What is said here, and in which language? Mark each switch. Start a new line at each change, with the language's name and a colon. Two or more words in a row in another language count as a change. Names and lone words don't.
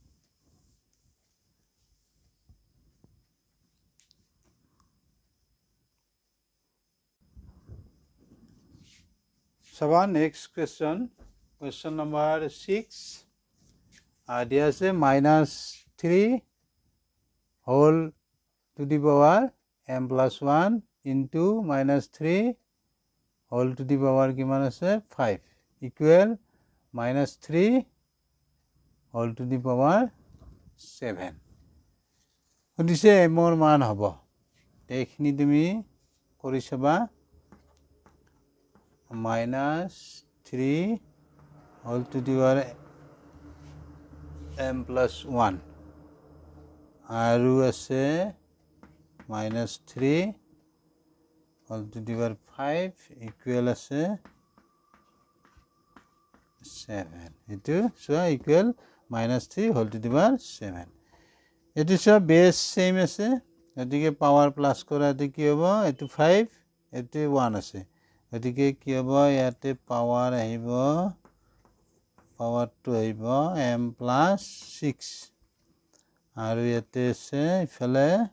English: চাবা নেক্সট question number 6
Assamese: দিয়া আছে
English: -3 whole to the power m plus 1 into -3 whole to the power
Assamese: কিমান আছে
English: 5 equal -3 whole to the power 7
Assamese: সুধিছে এমৰ মান হ'ব এইখিনি তুমি কৰি চাবা
English: -3 whole to the power m plus 1
Assamese: আৰু আছে
English: -3 whole to the power 5 equal আছে 7
Assamese: এইটো চোৱা
English: equal -3 whole to the power 7
Assamese: এইটো চোৱা
English: base same
Assamese: আছে গতিকে
English: power plus
Assamese: কৰাতে কি হ'ব এইটো 5 এইটো 1 আছে গতিকে কি হ'ব ইয়াতে পাৱাৰ আহিব পাৱাৰটো আহিব
English: m plus 6
Assamese: আৰু ইয়াতে আছে ইফালে